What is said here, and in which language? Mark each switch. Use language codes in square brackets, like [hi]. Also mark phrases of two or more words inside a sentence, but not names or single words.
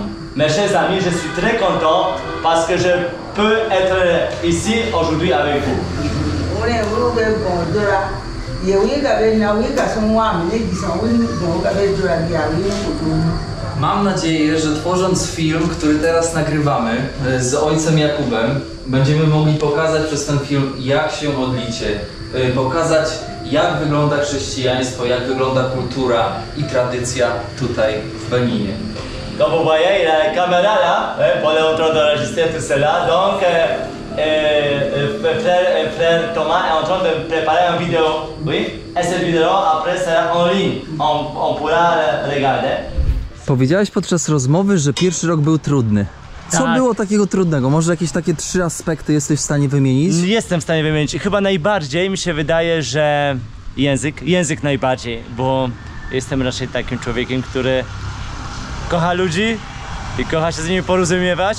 [fr] Mes chers amis, je suis très content parce que je peux être ici aujourd'hui avec vous. [pl] Mam nadzieję, że tworząc film, który teraz nagrywamy z ojcem Jakubem, będziemy mogli pokazać przez ten film, jak się modlicie, pokazać, jak wygląda chrześcijaństwo, jak wygląda kultura i tradycja tutaj w Beninie. [fr] Donc vous voyez, il a la caméra là, pour être en train d'enregistrer tout cela. Donc frère Thomas est en train de préparer une vidéo, oui. Et cette vidéo après sera en ligne, on pourra regarder. [pl] Powiedziałeś podczas rozmowy, że pierwszy rok był trudny. Co Tak. było takiego trudnego? Może jakieś takie 3 aspekty jesteś w stanie wymienić? Jestem w stanie wymienić. Chyba najbardziej mi się wydaje, że język najbardziej, bo jestem raczej takim człowiekiem, który kocha ludzi i kocha się z nimi porozumiewać.